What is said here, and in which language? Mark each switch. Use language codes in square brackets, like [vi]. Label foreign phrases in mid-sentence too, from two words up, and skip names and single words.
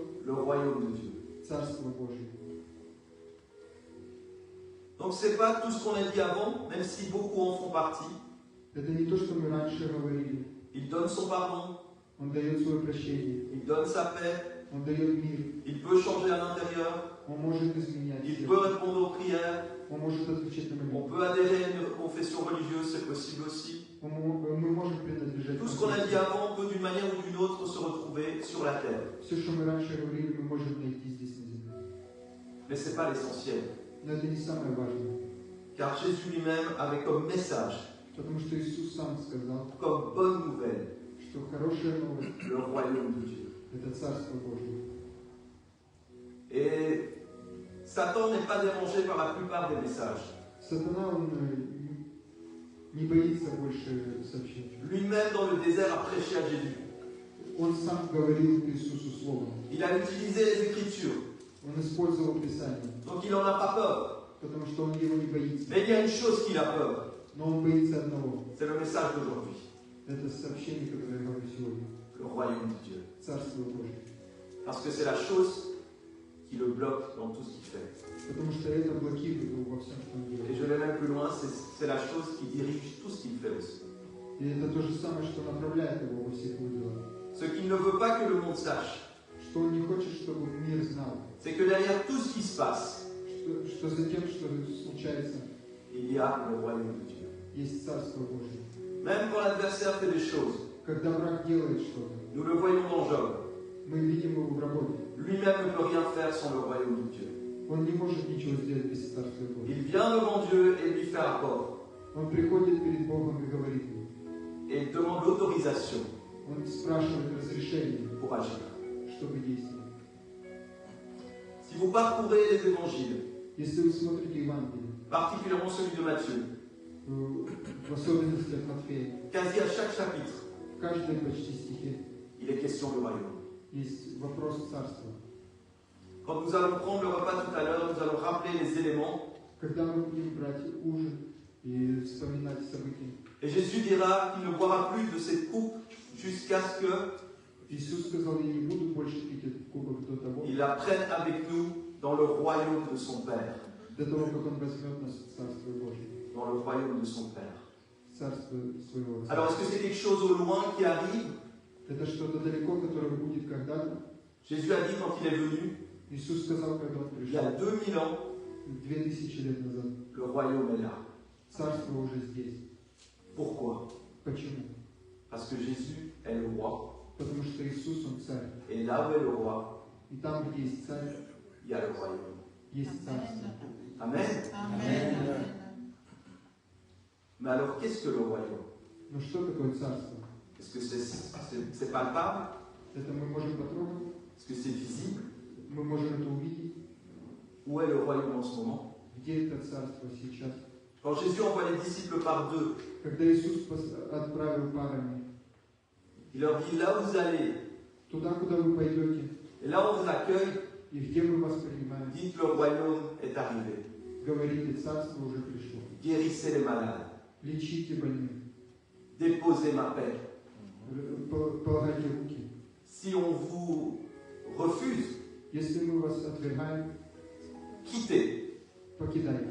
[fr] Le royaume de Dieu. [ru] Царство Божие. [fr] Donc c'est pas tout ce qu'on a dit avant, même si beaucoup en font partie. [ru] Это не то, что мы раньше говорили. [fr] Il donne son pardon, [ru] Он дает свое прощение. [fr] il donne sa paix, [ru] Он дает мир. [fr] il peut changer à l'intérieur, [ru] Он может изменять. [fr] il peut répondre aux prières, [ru] Он может отвечать на [fr] on [ru] молитвы. [fr] peut adhérer à une confession religieuse, c'est possible aussi. [ru] Мы можем принадлежать. [fr] Tout ce qu'on a dit avant peut d'une manière ou d'une autre se retrouver sur la terre. [ru] Все, что мы раньше говорили, мы можем найти здесь на земле. [fr] Mais ce n'est pas l'essentiel. [ru] Но это не самое важное. [fr] Car Jésus lui-même avait comme message, [ru] Потому что Иисус сам сказал, [fr] comme bonne nouvelle, [ru] что хорошая новость [fr] le royaume de Dieu. – [ru] это Царство Божие. [fr] Et Satan n'est pas dérangé par la plupart des messages. [ru] Сатана, он не боится больше сообщать. [fr] Lui-même, dans le désert, a prêché à Jésus. [ru] Он сам говорил к Иисусу Словом. [fr] Il a utilisé les Écritures. [ru] Он использовал Писание, [fr] Donc il n'en a pas peur. [ru] потому что он его не боится. [fr] Mais il y a une chose qu'il a peur. [ru] Но он боится одного. [fr] C'est le message d'aujourd'hui. [ru] Это сообщение, которое я говорю сегодня. [fr] Le royaume de Dieu. [ru] Царство Божие. [fr] Parce que c'est la chose qui le bloque dans tout ce qu'il fait. [ru] Потому что это блокирует его во всем, что он [fr] Et [ru] делает. [fr] je vais même plus loin, c'est la chose qui dirige tout ce qu'il fait aussi. [ru] И это то же самое, что направляет его во всех его делах. [fr] Ce qu'il ne veut pas que le monde sache, [ru] Что он не хочет, чтобы мир знал. [fr] c'est que derrière tout ce qui se passe, [ru] Что за тем, что случается, [fr] il y a le royaume de Dieu. [ru] есть Царство Божие. [fr] Même quand l'adversaire fait des choses, [ru] Когда враг делает что-то, [fr] nous le voyons dans Job. [ru] мы видим его в работе. [fr] Lui-même ne peut rien faire sans le royaume de Dieu. [ru] Он не может ничего сделать без Царства Божьего. [fr] Il vient devant Dieu et lui fait rapport. [ru] Он приходит перед Богом и говорит ему. [fr] Et il demande l'autorisation [ru] Он спрашивает разрешение, [fr] pour agir. [ru] чтобы действовать. [fr] Si vous parcourez les évangiles, [ru] Если вы смотрите Евангелие, [fr] particulièrement celui de Matthieu, [ru] в особенности от Матфея, [fr] quasi à chaque chapitre, [ru] в каждой почти стихе [fr] il est question du royaume. [ru] есть вопрос царства. [fr] Quand nous allons prendre le repas tout à l'heure, nous allons rappeler les éléments. [ru] Когда мы будем брать ужин и вспоминать события, [fr] Et Jésus dira qu'il ne boira plus de cette coupe jusqu'à ce [ru] Иисус сказал, я не буду больше пить этот кубок до того, [fr] qu'il la prenne avec nous dans le royaume de son Père. [ru] до того, как Он возьмет нас в Царство Божие, [fr] Dans le royaume de son Père. [ru] Царство своего Отца. [fr] Alors, est-ce que c'est quelque chose au loin qui arrive? [ru] Это что-то далеко, которое будет когда-то. [fr] Jésus a dit quand il est venu, [ru] Иисус сказал, когда Он [fr] il y a [ru] пришел, [fr] 2000 ans, [ru] 2000 лет назад, [fr] le royaume est là. [ru] Царство уже здесь. [fr] Pourquoi? [ru] Почему? [fr] Parce que Jésus est le roi. [ru] Потому что Иисус, Он царь. [fr] Et là où est le roi, [ru] И там, где есть царь, [fr] il y a le royaume. [ru] есть царство. [fr] Amen. [ru] Amen. [fr] Mais alors, qu'est-ce que le royaume? [ru] Но что такое царство? [fr] Est-ce que c'est palpable? [ru] Это мы можем потрогать, [fr] Est-ce que c'est visible? [ru] мы можем это увидеть. [fr] Où est le royaume en ce moment? [ru] Где это царство сейчас? [fr] Quand Jésus envoie les disciples par deux, [ru] Когда Иисус отправил парами, [fr] il leur dit, là où vous allez, [ru] туда, куда вы пойдете, [fr] et là où on vous accueille, [ru] и где мы вас принимаем, [fr] dites le royaume est arrivé. [ru] говорите, царство уже пришло. [fr] Guérissez les malades. [ru] Лечите больных, [fr] Déposez ma paix. [ru] полагайте руки. [fr] Si on vous refuse, [ru] Если мы вас отвергаем, [fr] quittez. [ru] покидайте.